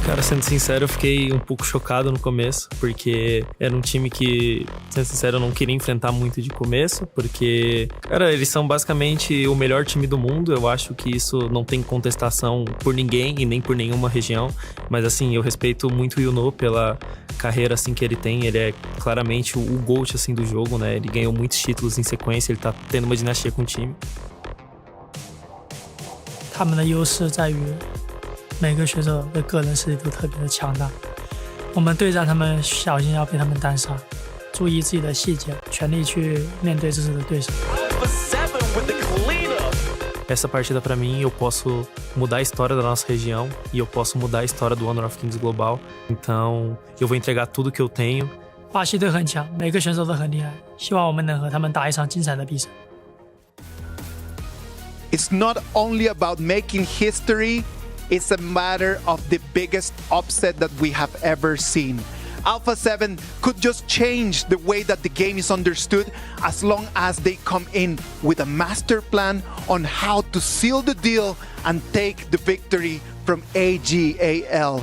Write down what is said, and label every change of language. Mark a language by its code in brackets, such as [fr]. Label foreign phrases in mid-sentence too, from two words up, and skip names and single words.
[pt] Sendo sincero, eu fiquei um pouco chocado no começo, porque era um time que, sendo sincero, eu não queria enfrentar muito de começo, porque, cara, eles são basicamente o melhor time do mundo. Eu acho que isso não tem contestação por ninguém e nem por nenhuma região, mas assim, eu respeito muito o Yuno pela carreira assim que ele tem. Ele é claramente o GOAT assim do jogo, né? Ele ganhou muitos títulos em sequência, ele tá tendo uma dinastia com o time. [zh] 他们的优势在于每个选手的个人实力都特别的强大，我们对战他们小心要被他们单杀，注意自己的细节，全力去面对这次的对手。 [pt] Essa partida pra mim, eu posso mudar a história da nossa região e eu posso mudar a história do Honor of Kings global. Então, eu vou entregar tudo que eu tenho. [zh] 巴西队很强，每个选手都很厉害，希望我们能和他们打一场精彩的比赛。 [en] It's not only about making history, it's a matter of the biggest upset that we have ever seen. Alpha 7 could just change the way that the game is understood as long as they come in with a master plan on how to seal the deal and take the victory from AG.AL.